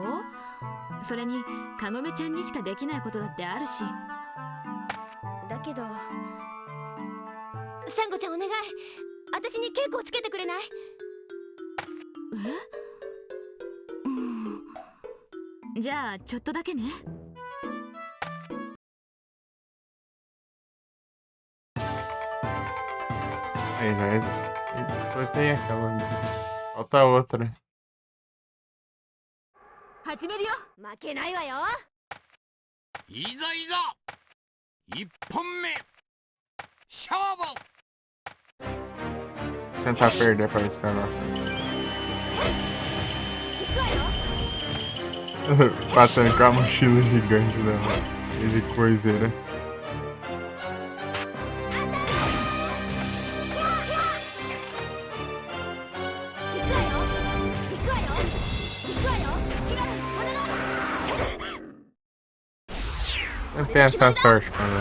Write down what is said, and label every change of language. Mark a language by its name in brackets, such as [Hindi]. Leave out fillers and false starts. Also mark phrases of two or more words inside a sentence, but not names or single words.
[Japanese] それにカゴメちゃんにしかできないことだってあるし。だけどサンゴちゃんお願い、私に稽古をつけてくれない？じゃあちょっとだけね。 [Portuguese] Aí já. Tem aquela. Falta outra. [Japanese] 始めるよ。負けないわよ。いざいざ1本目勝負。 [Portuguese] Tentar perder pra ver se tá lá. Batendo com a mochila gigante dela. De coiseira. Não tem essa sorte, cara.